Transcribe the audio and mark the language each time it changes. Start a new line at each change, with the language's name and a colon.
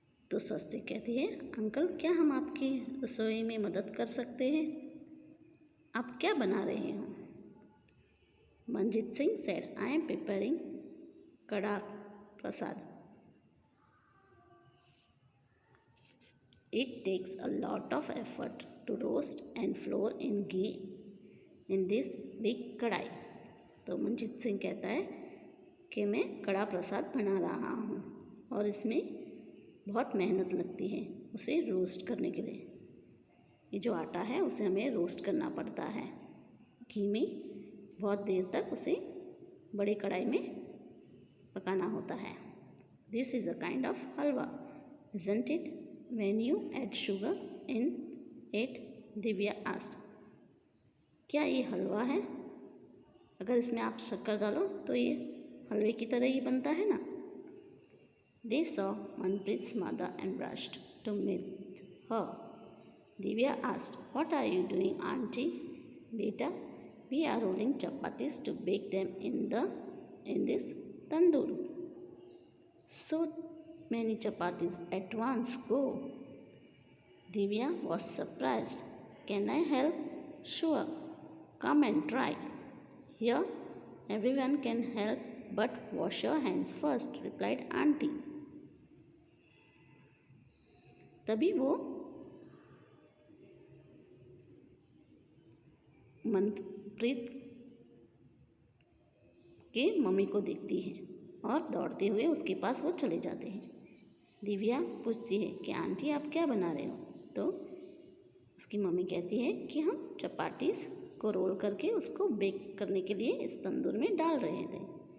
Hindi: तो स्वस्तिक कहती है, अंकल क्या हम आपकी रसोई में मदद कर सकते हैं? आप क्या बना रहे हो? Manjeet Singh
English: said, I am preparing
Hindi: कड़ा प्रसाद.
English: It takes a lot of effort to roast and flour in ghee in this big kadhai.
Hindi: तो मंजीत सिंह कहता है कि मैं कड़ा प्रसाद बना रहा हूँ और इसमें बहुत मेहनत लगती है उसे रोस्ट करने के लिए। ये जो आटा है उसे हमें रोस्ट करना पड़ता है घी में, बहुत देर तक उसे बड़ी कढ़ाई में पकाना होता है।
English: This is a kind of halwa, isn't it? When you add sugar in it, Divya asked.
Hindi: क्या ये हलवा है? अगर इसमें आप शक्कर डालो तो ये हलवे की तरह ही बनता है ना?
English: They saw Manpreet's mother and rushed to meet her. Divya asked, what are you doing, auntie? Beta, we are rolling chapatis to bake them in this tandoor. So many chapatis at once, go. Divya was surprised. Can I help? Sure, come and try. Here, everyone can help, but wash your hands first, replied auntie.
Hindi: तभी वो मनप्रीत के mummy को देखती है और दौड़ते हुए उसके पास वो चले जाते हैं। दिव्या पूछती है कि आंटी आप क्या बना रहे हो? तो उसकी मम्मी कहती है कि हम चपाटीस को रोल करके उसको बेक करने के लिए इस तंदूर में डाल रहे थे।